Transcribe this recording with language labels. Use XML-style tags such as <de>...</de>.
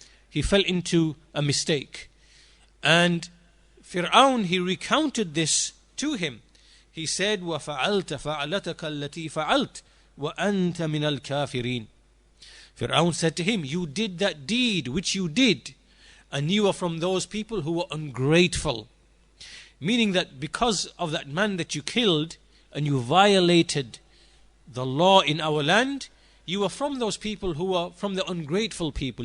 <en>He fell into a mistake. And Firawn, he recounted this to him. He said,</en> <ar>وَفَعَلْتَ فَعَلَتَكَ الَّتِي فَعَلْتَ وَأَنْتَ مِنَ الْكَافِرِينَ.</ar> <en>Firawn said to him, you did that deed which you did, and you are from those people who were ungrateful. Meaning that because of that man that you killed and you violated the law in our land, you are from those people who are from the ungrateful people.</en>